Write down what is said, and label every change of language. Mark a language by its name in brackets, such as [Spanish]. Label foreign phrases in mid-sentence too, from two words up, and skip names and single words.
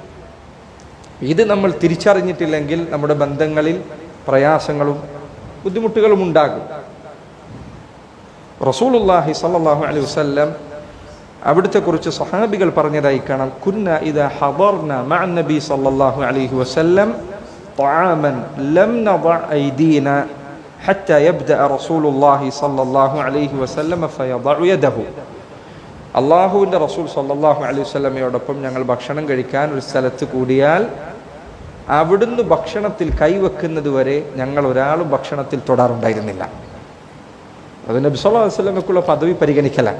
[Malayalam] ഇത് നമ്മൾ തിരിച്ചറിഞ്ഞിട്ടില്ലെങ്കിൽ നമ്മുടെ ബന്ധങ്ങളിൽ പ്രയാസങ്ങളും ബുദ്ധിമുട്ടുകളും ഉണ്ടാകും. [Arabic] رسول الله صلى الله عليه وسلم [Malayalam] അവിടുത്തെ കുറിച്ച് സ്വഹാബികൾ പറഞ്ഞതായി കാണാം, [Arabic] كنا إذا حضرنا مع النبي صلى الله عليه وسلم طعاما لم نضع أيدينا حتى يبدأ رسول الله صلى الله عليه وسلم فيضع يده. [Malayalam] അള്ളാഹുവിൻ്റെ റസൂൽ [Arabic] صلى الله عليه [Malayalam] വസല്ലമയോടൊപ്പം ഞങ്ങൾ ഭക്ഷണം കഴിക്കാൻ ഒരു സ്ഥലത്ത് കൂടിയാൽ അവിടുന്ന് ഭക്ഷണത്തിൽ കൈവെക്കുന്നത് വരെ ഞങ്ങൾ ഒരാളും ഭക്ഷണത്തിൽ തൊടാറുണ്ടായിരുന്നില്ല. അത് നബി [Arabic] صلى الله عليه [Malayalam] വസല്ലമക്കുള്ള പദവി പരിഗണിക്കലാണ്.